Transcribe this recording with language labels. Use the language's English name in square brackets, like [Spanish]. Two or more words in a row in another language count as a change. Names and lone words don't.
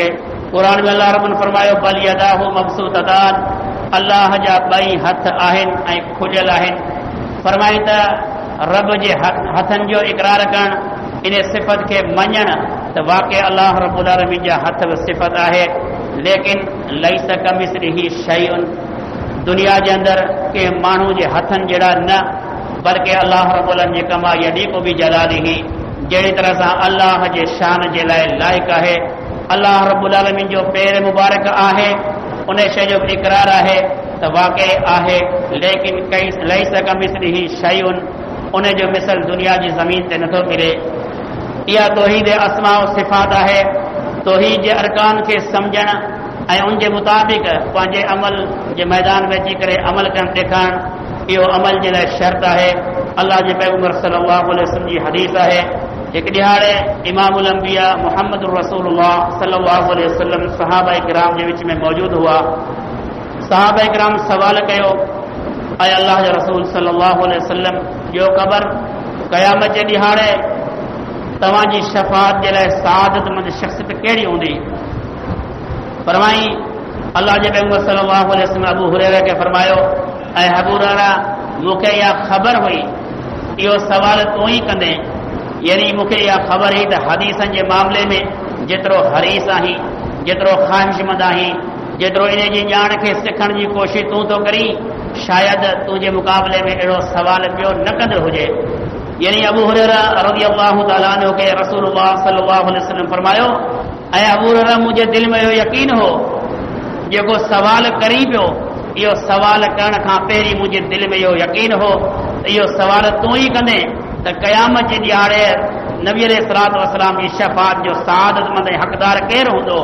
[Sindhi] क़ुरान में अल्लाह रब्बुल फरमायो [Arabic] بل يداه مبسوطتان, [Sindhi] अल्लाह जा ॿई हथ आहिनि ऐं खुलियल आहिनि। फरमाई त रब जे हथनि जो इक़रार करणु, इन सिफ़त खे मञणु त वाक़ई अल्लाह [Arabic] رب العالمين [Sindhi] जा हथ बि सिफ़त आहे। [Arabic] लेकिन ليس كمثله شيء, [Sindhi] दुनिया जे अंदरि कंहिं माण्हू जे हथनि जहिड़ा न, बल्कि अल्लाह [Arabic] رب العالمين [Sindhi] जे [Arabic] كما يليق بجلاله, [Sindhi] जहिड़ी तरह सां अल्लाह जे शान जे लाइ लाइक़ु आहे। अल्लाह [Arabic] رب العالمين [Sindhi] जो पैर मुबारक आहे, उन शइ जो बि इक़रार आहे त वाक़ई आहे। [Arabic] लेकिन ليس كمثله شيء, [Sindhi] उन जो मिसल दुनिया जी ज़मीन ते नथो मिले। इहा तौहीद [Arabic] أسماء وصفات [Sindhi] आहे। तौहीद जे अरकान खे सम्झणु ऐं उन जे मुताबिक़ पंहिंजे अमल जे मैदान में अची करे अमल करणु ॾेखारणु, इहो अमल जे लाइ शर्त आहे। अल्लाह जे पैगंबर [Arabic] صلى الله عليه وسلم [Sindhi] जी हदीस आहे, हिकु ॾिहाड़े [Arabic] إمام الأنبياء [Sindhi] मुहम्मद रसूलुल्लाह [Arabic] صلى الله عليه وسلم [Sindhi] सहाबा किराम जे विच में मौजूद हुआ। सहाबा किराम सवाल कयो, ऐं अल्लाह जे रसूल [Arabic] صلى الله عليه وسلم [Sindhi] जो क़बर क़यामत जे ॾिहाड़े तव्हांजी शफ़ाअत जे लाइ सआदतमंद शख़्सियत कहिड़ी हूंदी? फरमाई अल्लाह जे पैगंबर [Arabic] صلى الله عليه وسلم [Sindhi] अबू हुरैरा खे फरमायो, ऐं अबू हुरैरा मूंखे इहा ख़बर हुई, इहो सवाल तूं ई कंदे, यानी मूंखे इहा ख़बर हुई त हदीसनि जे मामले में जेतिरो हरीस आहीं, जेतिरो ख़्वाहिशमंद आहीं, जेतिरो इन जी ॼाण खे सिखण जी कोशिशि तूं थो करी, शायदि तुंहिंजे मुक़ाबले में अहिड़ो सवाल ॿियो न कंदो हुजे। यानी अबू हुरैरा [Arabic] رضي الله تعالى عنه [Sindhi] खे रसूलुल्लाह [Arabic] صلى الله عليه وسلم [Sindhi] फरमायो, ऐं अबू हुरैरा मुंहिंजे दिलि में इहो यकीन हो, जेको सवाल करी पियो, इहो सवाल करण खां पहिरीं मुंहिंजे दिलि में इहो यकीन हो त इहो सवाल तूं ई कंदे त क़यामत जे ॾिहाड़े नबी [Arabic] عليه الصلاة والسلام [Sindhi] जी शफ़ाअत जो सआदतमंद ऐं हक़दार केरु हूंदो?